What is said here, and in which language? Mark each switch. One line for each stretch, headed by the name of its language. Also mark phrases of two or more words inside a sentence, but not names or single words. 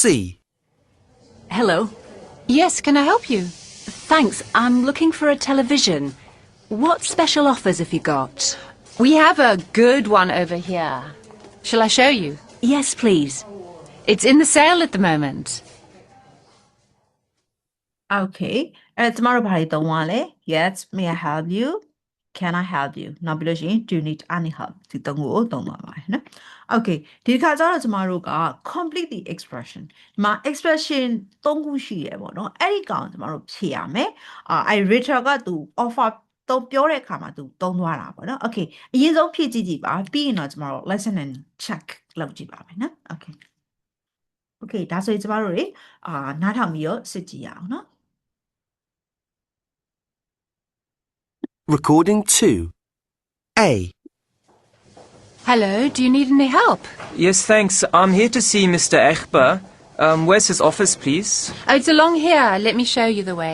English: Hello. Yes, can I help you? Thanks, I'm looking for a television. What special offers have you got? We have a good one over here. Shall I show you? Yes, please. It's in the sale at the moment.
Burmese: okay အဲ့ကျမတို့ဘာတွေသုံးသွားလဲ
English: yes may I help you can I help you
Burmese: နောက်ပြီးလို့ရှိရင်
English: do you need any help
Burmese: ဒီ သုံးခုကိုသုံးသွားပါတယ်နော် okay ဒီတစ်ခါကျတော့ကျမတို့က
English: complete the expression
Burmese: ဒီမှာ expression သုံးခုရှိရပေါ့နော်အဲ့ဒီကောင်ကျမတို့ဖြည့်ရမယ်အဲ့ Rachel ကသူ offer တော့ပြောတဲ့အခါမှာသူသုံးသွားတာပေါ့နော် okay အရင်ဆုံးဖြည့်ကြည့်ပါပြီးရင်တော့ကျမတို့
English: lesson and check
Burmese: လုပ်ကြည့်ပါမယ်နော် okay okay ဒါဆိုရင်ကျမတို့တွေနားထောင်ပြီးတော့စစ်ကြည့်ရအောင်နော်
English: Recording 2. A. Hello, do you need any help? Yes, thanks. I'm here to see Mr. Egber. Where's his office, please? Oh, it's along here. Let me show you the way.